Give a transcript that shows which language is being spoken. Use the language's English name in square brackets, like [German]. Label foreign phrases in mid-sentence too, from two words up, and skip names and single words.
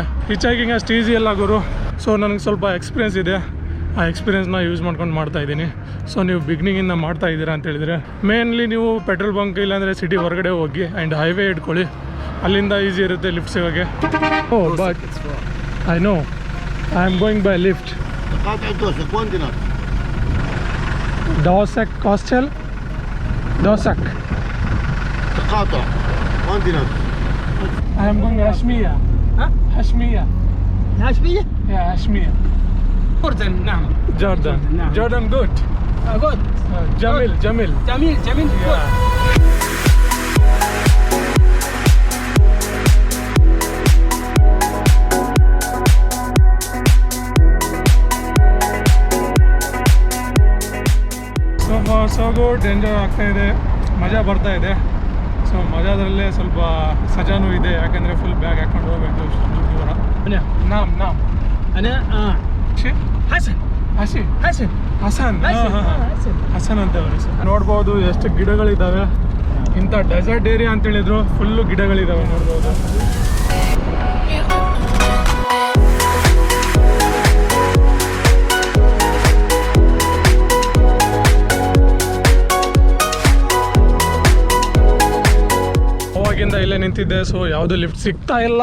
[Kannada] ಹಿಚ್-ಹೈಕಿಂಗ್ ಅಷ್ಟು ಈಸಿ ಅಲ್ಲ ಗುರು. ಸೊ ನನಗೆ ಸ್ವಲ್ಪ ಎಕ್ಸ್ಪೀರಿಯೆನ್ಸ್ ಇದೆ, ಆ ಎಕ್ಸ್ಪೀರಿಯೆನ್ಸ್ನ ಯೂಸ್ ಮಾಡ್ಕೊಂಡು ಮಾಡ್ತಾ ಇದ್ದೀನಿ. ಸೊ ನೀವು ಬಿಗ್ನಿಂಗಿಂದ ಮಾಡ್ತಾ ಇದ್ದೀರಾ ಅಂತ ಹೇಳಿದರೆ ಮೇನ್ಲಿ ನೀವು [English] petrol bunk [Kannada] ಇಲ್ಲಾಂದರೆ ಸಿಟಿ ಹೊರಗಡೆ ಹೋಗಿ [English] and highway [Kannada] ಇಟ್ಕೊಳ್ಳಿ, ಅಲ್ಲಿಂದ ಈಸಿ ಇರುತ್ತೆ ಲಿಫ್ಟ್ ಸಿಗೋಕ್ಕೆ. [English] oh but I know I am going by lift. Dosek Hostel. Dosek. [Arabic] تقاطع. وين دينار؟ [English] I am going Hashmiya. [Arabic] ها؟ Hashmiya. هاشمية؟ [English] Yeah, Hashmiya. [Arabic] جوردن نعم. Jordan. نعم. [English] Jordan good. Good. Jamil. Jamil. Good. Yeah. so good, [Kannada] ಎಂಜಾಯ್ ಆಗ್ತಾ ಇದೆ, ಮಜಾ ಬರ್ತಾ ಇದೆ. ಸೊ ಮಜಾದಲ್ಲೇ ಸ್ವಲ್ಪ ಸಜಾನೂ ಇದೆ, ಯಾಕಂದರೆ [English] full bag [Kannada] ಹಾಕೊಂಡು ಹೋಗ್ಬೇಕು ದೂರ. [Arabic] أنا ನಾಮ್ أنا حسن ಹಸಿ حسن [Kannada] ಹಸನ್ [Arabic] حسن حسن. [Kannada] ಹಸನ್ ಅಂತ ಅವ್ರ ಹೆಸರು. ನೋಡ್ಬೋದು ಎಷ್ಟು ಗಿಡಗಳಿದ್ದಾವೆ. ಇಂಥ [English] desert area [Kannada] ಅಂತ ಹೇಳಿದ್ರು, ಫುಲ್ಲು ಗಿಡಗಳಿದ್ದಾವೆ ನೋಡ್ಬೋದು. ಅವಾಗಿಂದ ಇಲ್ಲೇ ನಿಂತಿದ್ದೆ, ಸೊ ಯಾವುದು ಲಿಫ್ಟ್ ಸಿಗ್ತಾ ಇಲ್ಲ.